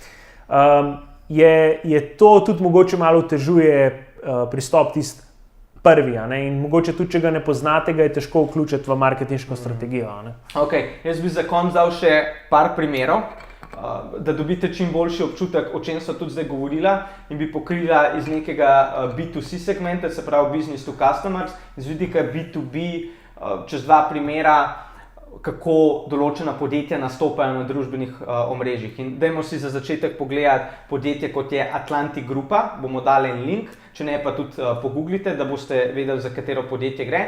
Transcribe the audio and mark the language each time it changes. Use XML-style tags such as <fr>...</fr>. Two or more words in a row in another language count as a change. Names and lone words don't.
<sl>Je to tudi mogoče malo otežuje pristop tisti prvi, in mogoče tudi, če ga ne poznate, ga je težko vključiti v marketinško strategijo. Ok, jaz bi za konec dal še par primerov, da dobite čim boljši občutek, o čem so tudi zdaj govorila in bi pokrila iz nekega B2C segmenta, se pravi</sl> <en>business to customers,</en> <sl>iz vidika B2B, čez dva primera, kako določena podjetja nastopajo na družbenih omrežjih. In dajmo si za začetek pogledati podjetje, kot je Atlantic Grupa, bomo dali en link, če ne pa tudi pogooglite, da boste vedeli, za katero podjetje gre.</sl>